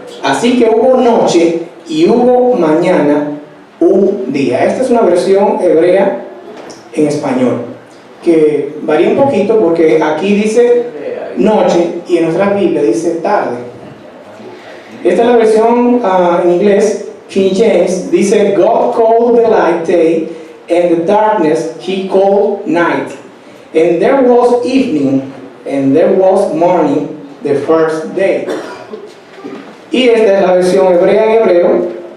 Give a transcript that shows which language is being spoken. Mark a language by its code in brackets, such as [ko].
[es] Así que hubo noche y hubo mañana un día. Esta es una versión hebrea en español que varía un poquito, porque aquí dice noche y en nuestra Biblia dice tarde. Esta es la versión en inglés. [en] King James dice: God called the light day, and the darkness he called night. And there was evening, and there was morning, the first day. [es] Y esta es la versión hebrea en hebreo.